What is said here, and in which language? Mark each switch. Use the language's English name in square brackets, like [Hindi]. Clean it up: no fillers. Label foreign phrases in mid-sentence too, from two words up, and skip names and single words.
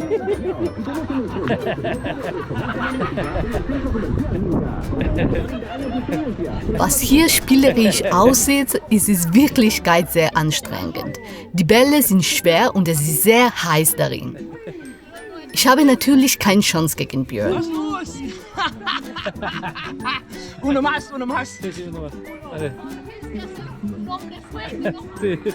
[German] Was hier spielerisch aussieht, ist es Wirklichkeit sehr anstrengend. Die Bälle sind schwer und es ist sehr heiß darin. Ich habe natürlich keine Chance gegen Björn. [Spanish] Uno más, uno más. Sí, sí, uno más. Dale. Sí.